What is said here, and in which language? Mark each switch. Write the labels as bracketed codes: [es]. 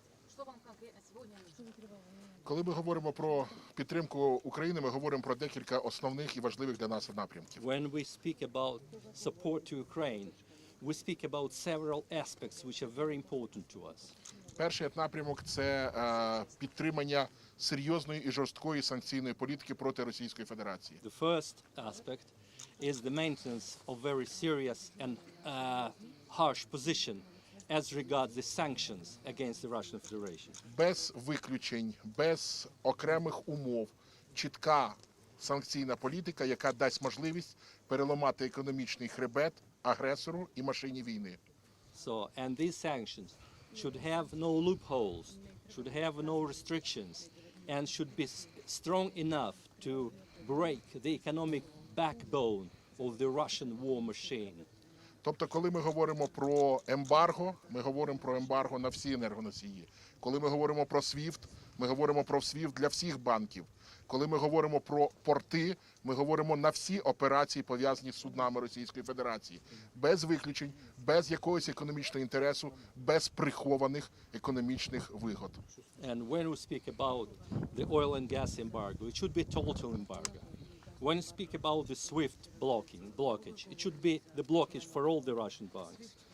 [ru] Что вам конкретно сегодня нужно? [uk] Коли ми говоримо про підтримку України, ми говоримо про декілька основних і важливих для нас напрямків. [en] When we speak about support to Ukraine, we speak about several aspects which are very important to us. [uk] Перший напрямок – це підтримання серйозної і жорсткої санкційної політики проти Російської Федерації. [en] The first aspect is the maintenance of very serious and harsh position as regards the sanctions against the Russian Federation. [uk] Без виключень, без окремих умов, чітка санкційна політика, яка дасть можливість переламати економічний хребет агресору і машині війни. [en] So, and these sanctions should have no loopholes, should have no restrictions, and should be strong enough to break the economic backbone of the Russian war machine. [uk] Тобто, коли ми говоримо про ембарго, ми говоримо про ембарго на всі енергоносії. Коли ми говоримо про SWIFT, ми говоримо про SWIFT для всіх банків. Коли ми говоримо про порти, ми говоримо на всі операції, пов'язані з суднами Російської Федерації. Без виключень, без якогось економічного інтересу, без прихованих економічних вигод. [en] And when we speak about the oil and gas embargo, it should be total embargo. When we speak about the SWIFT blockage, it should be the blockage for all the Russian banks.